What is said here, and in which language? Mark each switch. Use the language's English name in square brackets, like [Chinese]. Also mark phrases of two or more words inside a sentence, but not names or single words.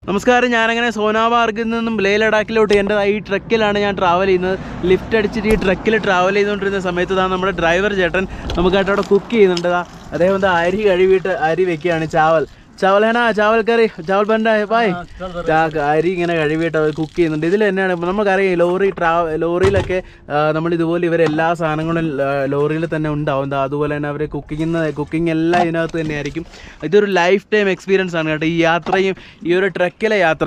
[Malayalam] നമസ്കാരം. ഞാനങ്ങനെ സോനാമാർഗിൽ നിന്നും ലേ ലഡാക്കിലോട്ട് എൻ്റെ ഈ ട്രക്കിലാണ് ഞാൻ ട്രാവൽ ചെയ്യുന്നത്. ലിഫ്റ്റ് അടിച്ചിട്ട് ഈ ട്രക്കിൽ ട്രാവൽ ചെയ്തുകൊണ്ടിരുന്ന സമയത്ത് നമ്മുടെ ഡ്രൈവർ ചേട്ടൻ നമുക്കായിട്ട് അവിടെ കുക്ക് ചെയ്യുന്നുണ്ട്. അദ്ദേഹം അരി കഴുകിയിട്ട് അരി വെക്കുകയാണ്. [Hindi] चावल है ना, चावल करी, चावल बन रहा है भाई. [Malayalam] അരി ഇങ്ങനെ കഴുകിയിട്ട് അവർ കുക്ക് ചെയ്യുന്നുണ്ട്. ഇതിൽ തന്നെയാണ് നമുക്കറിയാം ലോറിയിലൊക്കെ നമ്മളിതുപോലെ ഇവരെല്ലാ സാധനങ്ങളും ലോറിയിൽ തന്നെ ഉണ്ടാവും. അതുപോലെ തന്നെ അവർ കുക്കിംഗ് എല്ലാം ഇതിനകത്ത് തന്നെയായിരിക്കും. ഇതൊരു [English] life time experience [Malayalam] ആണ് കേട്ടോ ഈ യാത്രയും ഈ ഒരു ട്രക്കിലെ യാത്ര.